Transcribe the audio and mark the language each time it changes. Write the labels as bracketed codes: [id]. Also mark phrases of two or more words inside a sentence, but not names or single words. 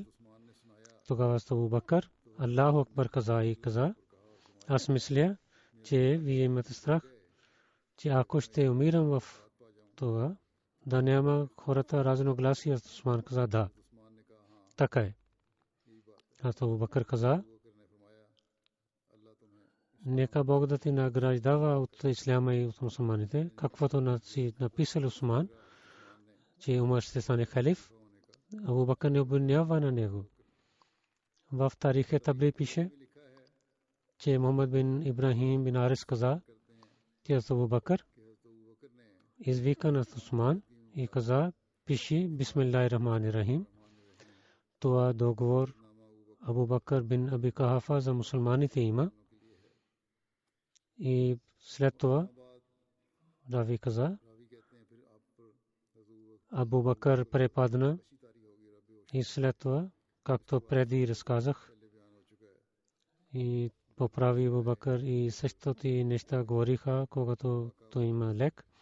[bg] Тогава Абу Бакр [ar] الله أكبر [bg] каза, аз мисля, че вие имате страх, че ако ще умирам в това, да няма хората разногласия. Усман каза, да, така е. Абу Бакр каза, нека Бог да ти награждава от исляма и от мусулманите, каквото си написал Усман, че Умар ще стане халиф. Абу Бакр не обвинява на него. В тарих Табри пише, че Мухаммад бин Ибрахим бин Арис каза, че Абу Бакр извика на Усман и каза, пиши [ar] بسم الله الرحمن الرحيم. [bg] Това договор Абу Бакр бин Аби Кахафа за мусулманите има. И след това Рави каза, Абу Бакр препадна и след това, както преди разказах, и поправи Абу Бакр и същото неща говориха, когато той има лек.